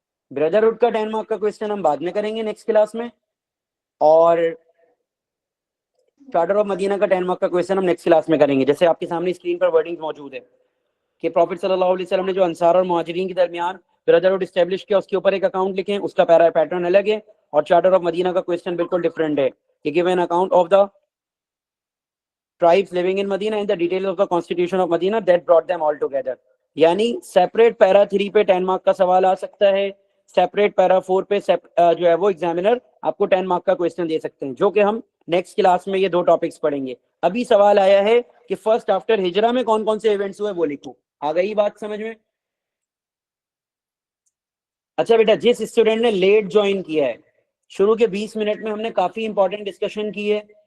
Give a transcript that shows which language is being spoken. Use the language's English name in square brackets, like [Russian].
[Urdu] Brotherhood کا 10 mark کا question ہم بعد میں کریں گے نیکسٹ کلاس میں، اور چارٹر آف مدینہ کا 10 مارک کا کوسچن ہم نیکسٹ کلاس میں کریں گے. جیسے آپ کے سامنے اسکرین پر ورڈنگ موجود ہے کہ پروفٹ صلی اللہ علیہ وسلم نے جو انصار اور مہاجرین کے درمیان بردرہڈ اسٹیبلش کیا، اس کے اوپر ایک اکاؤنٹ لکھیں، اس کا پیٹرن الگ ہے. اور چارٹر آف مدینہ کا کوسچن بالکل ڈفرینٹ ہے کہ [English] Give an account of the tribes living in Medina and the details of the constitution of Medina that brought them all together. [Urdu] یعنی سیپریٹ پیرا 3 پہ 10 مارک کا سوال آ سکتا ہے، سیپریٹ پیرا 4 پہ جو ہے وہ ایگزامینر آپ کو 10 مارک کا کوسچن دے سکتے ہیں، جو کہ ہم نیکسٹ کلاس میں یہ 2 ٹاپکس پڑھیں گے. ابھی سوال آیا ہے کہ فرسٹ آفٹر ہجرا میں کون کون سے ایونٹس ہوئے وہ لکھو. آ گئی بات سمجھ میں؟ اچھا بیٹا، جس اسٹوڈنٹ نے لیٹ جوائن کیا ہے، شروع کے 20 منٹ میں ہم نے کافی امپورٹنٹ ڈسکشن کی ہے.